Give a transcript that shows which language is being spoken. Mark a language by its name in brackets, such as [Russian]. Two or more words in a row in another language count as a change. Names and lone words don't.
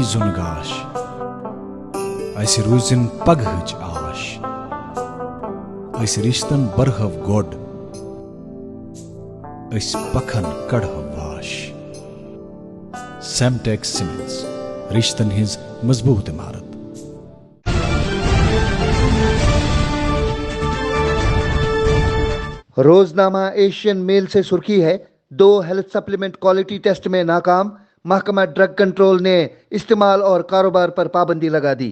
[Kashmiri] زُن گاش، اسہِ روٗزِن پگہٕچ آش، أسۍ رِشتن برہو گۄڈ، أسۍ پکھن کڑہو واش۔ سیمٹیک سیمنٹس، رشتن ہٕنٛز مضبوٗط عمارت۔ [Urdu] روزنامہ ایشین میل سے سرخی ہے، 2 [English] health supplement quality test [Urdu] میں ناکام، محکمہ ڈرگ کنٹرول نے استعمال اور کاروبار پر پابندی لگا دی۔